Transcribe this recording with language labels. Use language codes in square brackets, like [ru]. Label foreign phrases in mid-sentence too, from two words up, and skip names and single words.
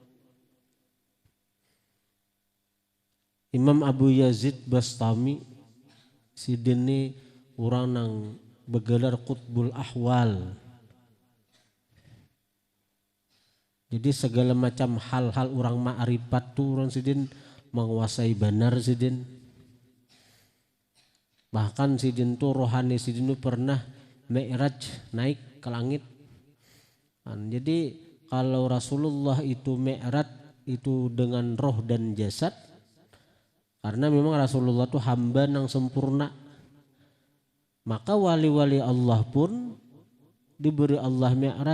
[bjn] Imam Abu Yazid Bastami sidini orang nang begelar Qutbul Ahwal. Jadi segala macam hal-hal orang ma'rifat tuh orang sidin menguasai benar sidin. Bahkan sidin tuh rohani sidin tuh pernah mi'raj naik ke langit. [id] Jadi kalau Rasulullah itu mi'raj itu dengan roh dan jasad. Karena memang Rasulullah itu hamba yang sempurna. Maka wali-wali Allah pun diberi Allah mi'raj.